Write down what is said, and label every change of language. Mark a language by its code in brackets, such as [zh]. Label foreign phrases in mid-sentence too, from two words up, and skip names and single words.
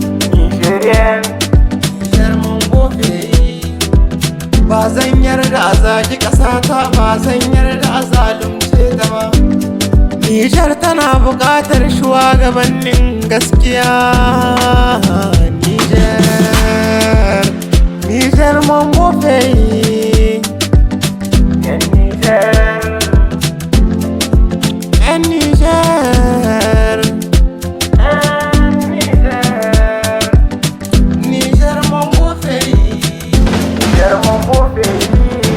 [fr] Nigerian, Niger, mon beau pays. [ha] Ba zan yarda a zagi ƙasata, ba zan yarda a zalunce ta ba. Niger tana buƙatar shugabannin gaskiya. [fr] Niger, Niger, mon beau pays. [ha] Yan Niger. Yan Niger. Yan Niger. [fr] Niger, mon beau pays. Niger, mon beau pays.